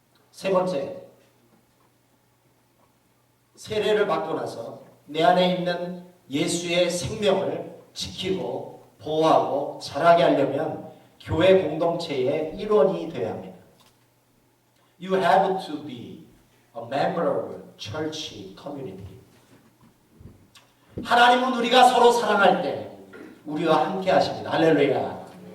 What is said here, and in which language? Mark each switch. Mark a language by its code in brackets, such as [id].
[ko] 세 번째, 세례를 받고 나서 내 안에 있는 예수의 생명을 지키고 보호하고 자라게 하려면 교회 공동체의 일원이 되어야 합니다. [en] You have to be a member of church community. [ko] 하나님은 우리가 서로 사랑할 때 우리와 함께 하십니다. 할렐루야.